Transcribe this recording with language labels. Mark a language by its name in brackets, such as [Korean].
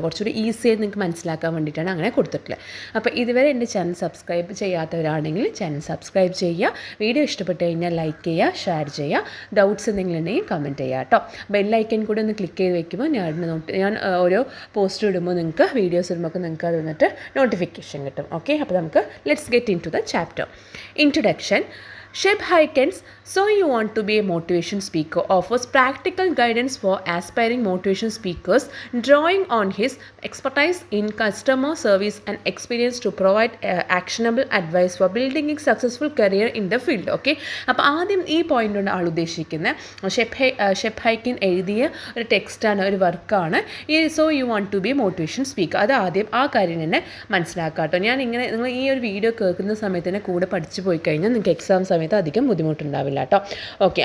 [Malayalam] കുറച്ചുകൂടി ഈസിയായി നിങ്ങൾക്ക് മനസ്സിലാക്കാൻ വേണ്ടിയിട്ടാണ് അങ്ങനെ കൊടുത്തിട്ടുള്ളത്. അപ്പോൾ ഇതുവരെ എൻ്റെ ചാനൽ സബ്സ്ക്രൈബ് ചെയ്യാത്തവരാണെങ്കിൽ ചാനൽ സബ്സ്ക്രൈബ് ചെയ്യുക. വീഡിയോ ഇഷ്ടപ്പെട്ട് കഴിഞ്ഞാൽ ലൈക്ക് ചെയ്യുക, ഷെയർ ചെയ്യുക. ഡൗട്ട്സ് എന്തെങ്കിലും ഉണ്ടെങ്കിൽ കമൻറ്റ് ചെയ്യുക കേട്ടോ. ബെല്ലൈക്കൻ കൂടി ഒന്ന് ക്ലിക്ക് ചെയ്ത് വെക്കുമ്പോൾ ഞാൻ ഓരോ പോസ്റ്റ് ഇടുമ്പോൾ നിങ്ങൾക്ക് വീഡിയോസ് ഇടുമ്പോൾ നിങ്ങൾക്ക് അത് വന്നിട്ട് നോട്ടിഫിക്കേഷൻ കിട്ടും, ഓക്കെ. അപ്പോൾ നമുക്ക് [English] Let's get into the chapter. [Malayalam] Introduction. [English] Sheb Hyken's So You Want to Be a Motivation Speaker offers practical guidance for aspiring motivation speakers, drawing on his expertise in customer service and experience to provide actionable advice for building a successful career in the field, okay. [Malayalam] അപ്പോൾ ആദ്യം ഈ point കൊണ്ട് ആൾ ഉദ്ദേശിക്കുന്നത് ഷെബ് ഹൈക്കിൻ എഴുതിയ ഒരു ടെക്സ്റ്റാണ്, ഒരു വർക്കാണ് ഈ so you want to B A motivation speaker. അത് ആദ്യം ആ കാര്യം തന്നെ മനസ്സിലാക്കാം കേട്ടോ. ഞാൻ ഇങ്ങനെ നിങ്ങൾ ഈ ഒരു വീഡിയോ കേൾക്കുന്ന സമയത്ത് തന്നെ കൂടെ പഠിച്ചു പോയി കഴിഞ്ഞാൽ നിങ്ങൾക്ക് എക്സാം സമയത്ത് അധികം ബുദ്ധിമുട്ടുണ്ടാവില്ല കേട്ടോ, ഓക്കെ.